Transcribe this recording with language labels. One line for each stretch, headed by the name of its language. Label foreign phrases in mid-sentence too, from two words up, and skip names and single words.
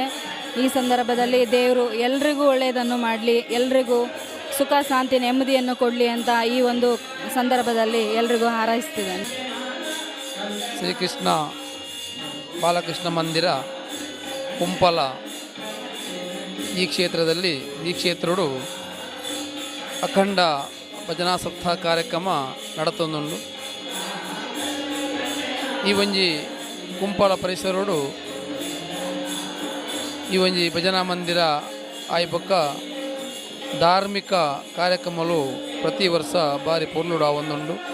Kannada: ಈ ಸಂದರ್ಭದಲ್ಲಿ ದೇವರು ಎಲ್ರಿಗೂ ಒಳ್ಳೆಯದನ್ನು ಮಾಡಲಿ, ಎಲ್ರಿಗೂ ಸುಖ ಶಾಂತಿ ನೆಮ್ಮದಿಯನ್ನು ಕೊಡಲಿ ಅಂತ ಈ ಒಂದು ಸಂದರ್ಭದಲ್ಲಿ ಎಲ್ರಿಗೂ ಹಾರೈಸ್ತಿದ್ದೇನೆ.
Tulu: ಶ್ರೀಕೃಷ್ಣ ಬಾಲಕೃಷ್ಣ ಮಂದಿರ ಕುಂಪಲ
Kannada: ಈ ಕ್ಷೇತ್ರದಲ್ಲಿ
Tulu: ಈ ಕ್ಷೇತ್ರಡು ಅಖಂಡ ಭಜನಾ ಸಪ್ತಾಹ ಕಾರ್ಯಕ್ರಮ ನಡತೊಂದುಂಡು. ಈ ಒಂಜಿ ಕುಂಪಲ ಪರಿಸರಡು ಈ ಒಂಜಿ ಭಜನಾ ಮಂದಿರ ಆಯ್ಬೊಕ್ಕ ಧಾರ್ಮಿಕ ಕಾರ್ಯಕ್ರಮಗಳು ಪ್ರತಿ ವರ್ಷ ಬಾರಿ ಪೊರ್ಲುಡು ಆವೊಂದುಂಡು.